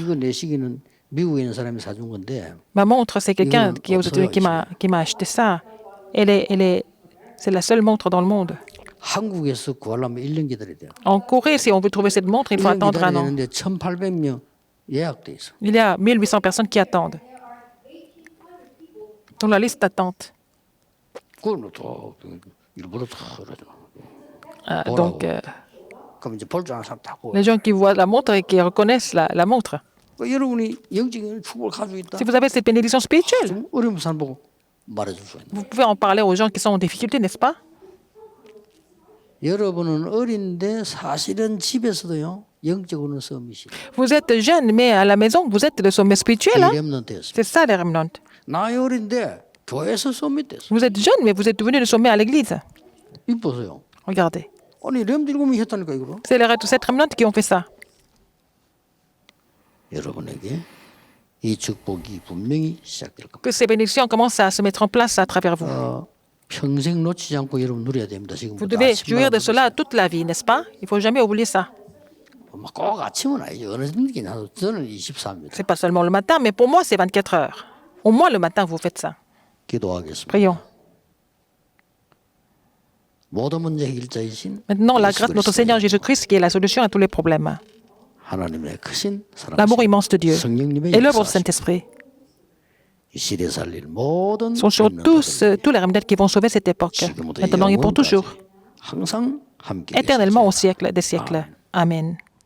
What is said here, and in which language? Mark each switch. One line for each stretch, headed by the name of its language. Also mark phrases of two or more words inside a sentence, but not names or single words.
Korean: 이거 내 시계는 미국에 있는 사람이 사준 건데.
French: Ma montre, c'est quelqu'un qui est aux États-Unis qui m'a acheté ça. C'est la seule montre dans le monde.
Korean: 한국에서 구하려면 1년 기다려야 돼요.
French: En Corée, si on veut trouver cette montre, il faut attendre un an.
Korean: 1,800명 예약돼 있어.
French: Il y a 1800 personnes qui attendent. Dans la liste d'attente.
Korean: 그걸 또 일부러 그러죠.
French: Donc,
Korean: 그럼 이제 볼 줄 아는 사람 다 보고.
French: les gens qui voient la montre et qui reconnaissent la montre.
Korean: 여러분이 영적인 축복을 가지고 있다.
French: Si vous avez cette bénédiction spirituelle,
Korean: 좀 어려운 사람 보고 말해줄 수 있는.
French: vous pouvez en parler aux gens qui sont en difficulté, n'est-ce pas?
Korean: 여러분은 어린데 사실은 집에서도요 영적으로는 썸이시.
French: Vous êtes jeune, mais à la maison, vous êtes le sommet spirituel. Hein?
Korean: 렘넌트였어요.
French: C'est ça, les remnants.
Korean: 나이 어린데 교회에서 썸이 됐어.
French: Vous êtes jeune, mais vous êtes devenu le sommet à l'église.
Korean: 이보세요.
French: Regardez.
Korean: 아니 렘들곰이 했다니까 이거.
French: C'est les 7 remnants qui ont fait ça.
Korean: 여러분에게 이 축복이 분명히 시작될 겁니다.
French: Que ces bénédictions commencent à se mettre en place à travers vous.
Korean: 평생 놓치지 않고 여러분 누려야 됩니다. 지금부터.
French: Vous devez jouir de cela toute la vie, n'est-ce pas? Il ne faut jamais oublier ça.
Korean: 꼭 아침은 아니죠. 어느 정도긴 하도 저는 24입니다.
French: C'est pas seulement le matin, mais pour moi, c'est 24 heures. Au moins le matin, vous faites ça.
Korean: 기도하겠습니다.
French: Prions.
Korean: 모든 문제 해결자이신
French: Maintenant, la grâce de notre Seigneur Jésus-Christ qui est la solution à tous les problèmes.
Korean: 하나님의 크신 사랑,
French: L'amour immense de Dieu
Korean: 성령님의
French: et l'œuvre du
Korean: 역사하심,
French: Saint-Esprit
Korean: 이 시대 살릴 모든
French: sont sur tous les remnants qui vont sauver cette époque, maintenant et pour toujours,
Korean: 항상 함께
French: éternellement au siècle des siècles. Amen.